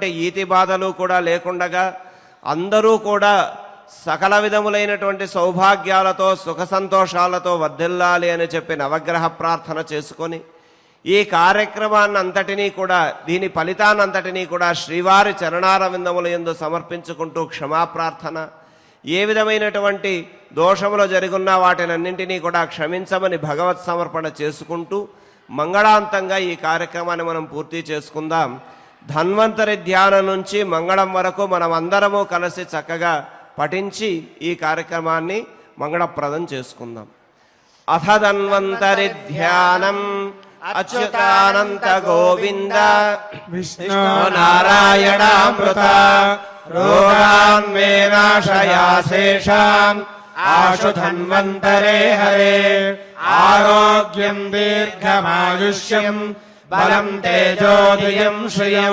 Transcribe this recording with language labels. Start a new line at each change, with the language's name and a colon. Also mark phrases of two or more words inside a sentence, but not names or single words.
Telugu: ఈతి బాధలు కూడా లేకుండగా అందరూ కూడా సకల విధములైనటువంటి సౌభాగ్యాలతో సుఖ సంతోషాలతో వర్ధిల్లాలి అని చెప్పి నవగ్రహ ప్రార్థన చేసుకొని ఈ కార్యక్రమాన్ని అంతటినీ కూడా దీని ఫలితాన్నంతటినీ కూడా శ్రీవారి చరణారవిందముల యందు సమర్పించుకుంటూ క్షమాప్రార్థన, ఏ విధమైనటువంటి దోషములు జరుగున్నా వాటినన్నింటినీ కూడా క్షమించమని భగవత్ సమర్పణ చేసుకుంటూ మంగళాంతంగా ఈ కార్యక్రమాన్ని మనం పూర్తి చేసుకుందాం. ధన్వంతరి ధ్యానం నుంచి మంగళం వరకు మనం అందరము కలిసి చక్కగా పఠించి ఈ కార్యక్రమాన్ని మంగళప్రదం చేసుకుందాం.
Sanskrit: అథ ధన్వంతరి ధ్యానం अच्युतानंत गोविंद विष्णु नारायणामृत रोगान् मे नाशया शेषान् आशु धन्वन्तरे हरे आरोग्यं दीर्घमायुष्यं बलं तेजोधियं श्रियं